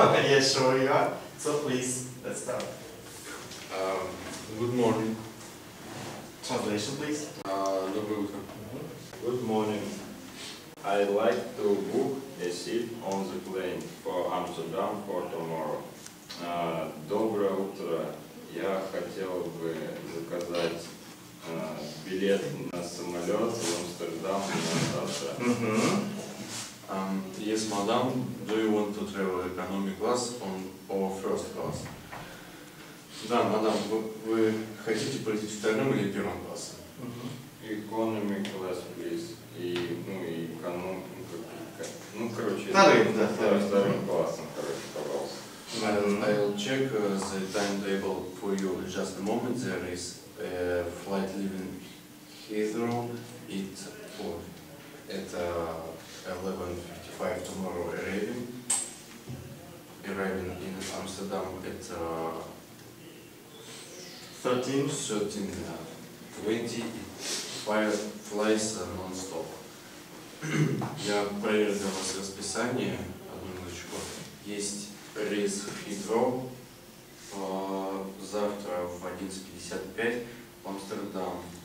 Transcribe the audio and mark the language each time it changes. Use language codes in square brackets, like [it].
[en] Yes, sure you are. So please, let's start. Good morning. Translation, please. [ru] Доброе утро. [en] Good morning. I'd like to book a seat on the plane for Amsterdam for tomorrow. [ru] Доброе утро. Я хотел бы заказать билет на самолет в Амстердам на завтра. [en] Yes, madam. Do you want to travel economy class or first class? [ru] Да, мадам, вы хотите полететь вторым или первым классом? [en] Economy class, please. [ru] И эконом... короче, вторым классом, пожалуйста. [en] I'll check the timetable for you. Just a moment. There is a flight leaving Heathrow at 11:55 tomorrow, arriving in Amsterdam at 13:20. Flies non-stop. [ru] Я проверил для вас расписание. Одну минуточку. Есть рейс в Heathrow завтра в 11:55 в Амстердам.